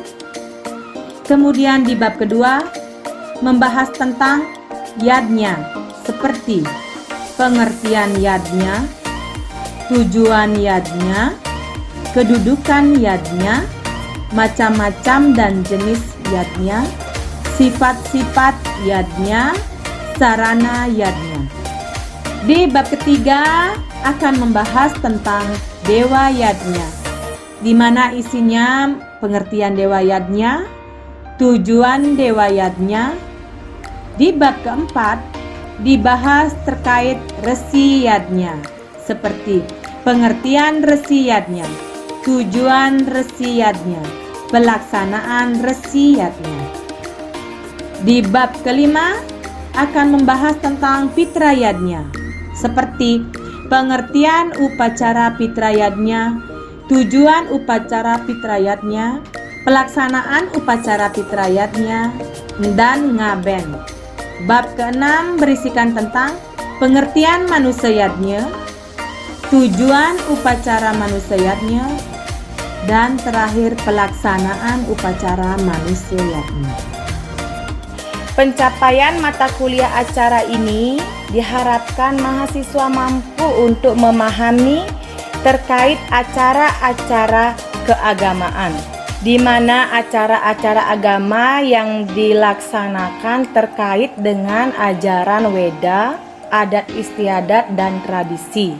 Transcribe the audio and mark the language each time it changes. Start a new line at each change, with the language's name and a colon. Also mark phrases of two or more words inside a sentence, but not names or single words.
Indonesian: Kemudian di bab kedua, membahas tentang yadnya seperti pengertian yadnya, tujuan yadnya, kedudukan yadnya, macam-macam dan jenis yadnya, sifat-sifat yadnya, sarana yadnya. Di bab ketiga akan membahas tentang dewa yadnya, di mana isinya pengertian dewa yadnya, tujuan dewa yadnya. Di bab keempat dibahas terkait resi yadnya, seperti pengertian resi yadnya, tujuan resi yadnya, pelaksanaan resi yadnya. Di bab kelima akan membahas tentang pitra yadnya, seperti pengertian upacara pitra yadnya, tujuan upacara pitra yadnya, pelaksanaan upacara pitra yadnya, dan ngaben. Bab keenam berisikan tentang pengertian manusia yadnya, tujuan upacara manusia yadnya, dan terakhir pelaksanaan upacara manusia yadnya. Pencapaian mata kuliah acara ini diharapkan mahasiswa mampu untuk memahami terkait acara-acara keagamaan, di mana acara-acara agama yang dilaksanakan terkait dengan ajaran Weda, adat istiadat, dan tradisi.